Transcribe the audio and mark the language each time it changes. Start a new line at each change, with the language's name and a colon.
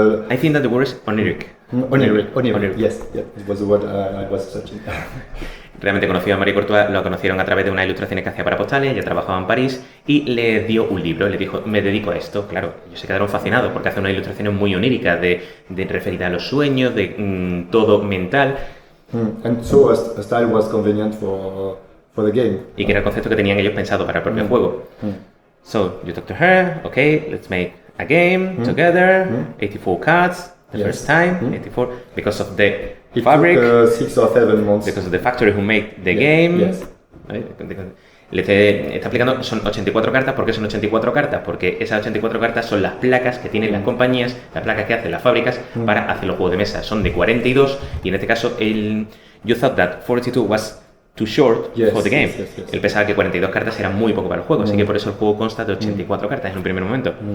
English: I think that the word is oniric. Oniric. Yes, it was the word I was searching.
Spanish: Realmente conoció a Marie Courtois, lo conocieron a través de unas ilustraciones que hacía para postales, ella trabajaba en París y le dio un libro, le dijo, me dedico a esto, claro, ellos se quedaron fascinados porque hace unas ilustraciones muy oníricas de referir a los sueños, de todo mental.
English: And so a style was convenient for the game.
Spanish: Y que era el concepto que tenían ellos pensado para el propio juego.
English: So, you talk to her, okay, let's make a game together, 84 cards, the first time, 84, because of the fabric, took, 6 or 7 months. because of the factory who made the game. Yes.
Spanish: ¿Vale? Le está explicando, son 84 cartas. ¿Por qué son 84 cartas? Porque esas 84 cartas son las placas que tienen las compañías, las placas que hacen las fábricas para hacer los juegos de mesa. Son de 42 y en este caso
English: you thought that 42 was too short for the game. Yes.
Spanish: Él pensaba que 42 cartas eran muy poco para el juego, así que por eso el juego consta de 84 cartas en un primer momento.